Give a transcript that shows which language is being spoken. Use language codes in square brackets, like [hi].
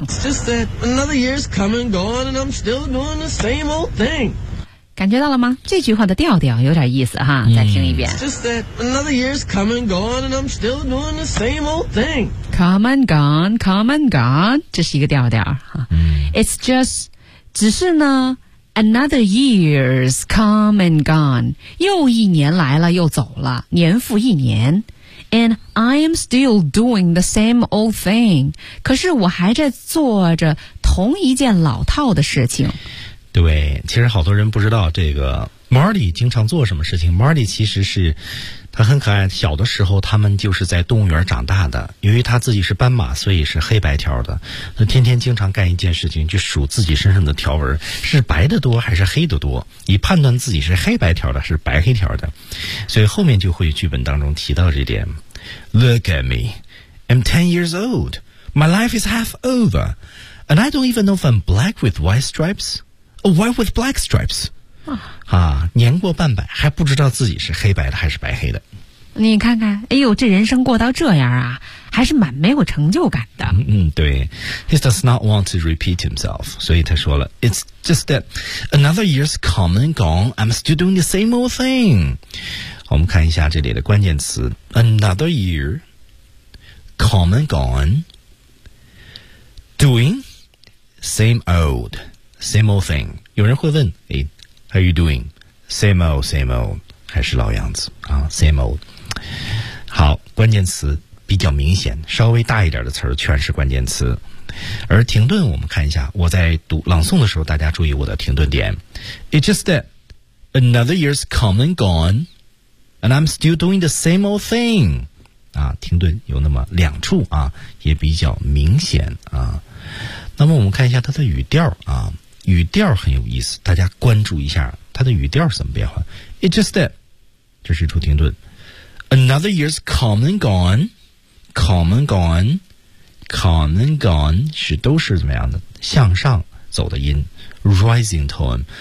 [en] It's just that another year's coming, gone, and I'm still doing the same old thing. [zh] 感觉到了吗？这句话的调调有点意思哈，再听一遍。 [en] It's just that another year's coming, gone, and I'm still doing the same old thing. Come and gone, come and gone， [zh] 这是一个调调哈。 [en] It's just， [zh] 只是呢 ， [en] another year's come and gone， [zh] 又一年来了又走了，年复一年。 [en] And I am still doing the same old thing. [zh] 可是我还在做着同一件老套的事情。对，其实好多人不知道这个 Marty 经常做什么事情。 Marty 其实是他很可爱，小的时候他们就是在动物园长大的。由于他自己是斑马，所以是黑白条的。他天天经常干一件事情，就数自己身上的条纹是白的多还是黑的多，以判断自己是黑白条的是白黑条的。所以后面就会剧本当中提到这点。 [en] Look at me, I'm 10 years old. My life is half over, and I don't even know if I'm black with white stripes, or white with black stripes. [zh] 啊，年过半百还不知道自己是黑白的还是白黑的，你看看，哎呦，这人生过到这样啊，还是蛮没有成就感的。 [en] 对 ，He does not want to repeat himself， [zh] 所以他说了 [en] ，It's just that another year's come and gone， I'm still doing the same old thing。 [zh] 我们看一下这里的关键词 ： [en] another year， come and gone， doing same old， same old thing。 [zh] 有人会问，哎。 [en] How you doing? Same old, same old. [zh] 还是老样子啊 [en] ,same old. [zh] 好，关键词比较明显，稍微大一点的词儿全是关键词。而停顿我们看一下，我在读朗诵的时候大家注意我的停顿点。 [en] It's just that another year's come and gone, and I'm still doing the same old thing. [zh] 啊，停顿有那么两处啊，也比较明显啊。那么我们看一下它的语调啊。语调很有意思，大家关注一下它的语调怎么变化。 [en] It's just that， [zh] 这是一处停顿。 [en] Another year's come and gone， come and gone， come and gone [zh] 是都是怎么样的向上走的音 [en] ，rising tone。